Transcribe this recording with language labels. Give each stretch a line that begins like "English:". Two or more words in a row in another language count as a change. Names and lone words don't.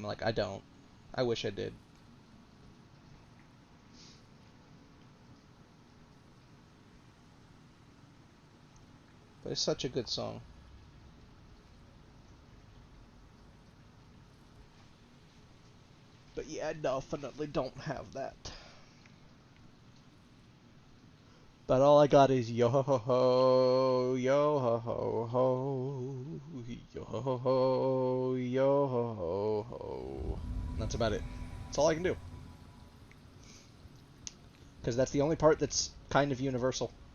English: Like, I don't. I wish I did. But it's such a good song. But yeah, I definitely don't have that. But all I got is yo ho ho, yo ho ho ho, yo ho ho, yo ho ho. That's about it. That's all I can do. Because that's the only part that's kind of universal.